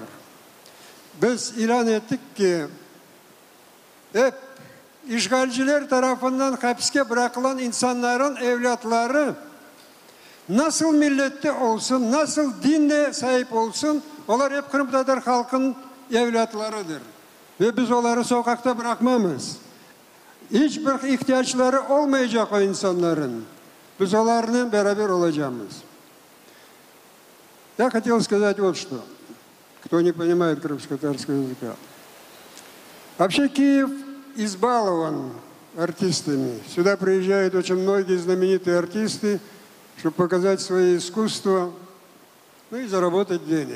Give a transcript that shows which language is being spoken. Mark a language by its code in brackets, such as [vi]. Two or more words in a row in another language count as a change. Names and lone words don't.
[crh] Biz ilan ettik ki hep işgalciler tarafından hapiste bırakılan insanların evlatları nasıl millette olsun, nasıl dinle sahip olsun, onlar hep Kırım Tatar halkın evlatlarıdır. Ve biz onları sokakta bırakmamız. Hiçbir ihtiyaçları olmayacak o insanların. Biz onlarla beraber olacağız. [ru] Я хотел сказать вот что, кто не понимает крымскотатарского языка. Вообще Киев избалован артистами. Сюда приезжают очень многие знаменитые артисты, чтобы показать свои искусства, ну и заработать денег.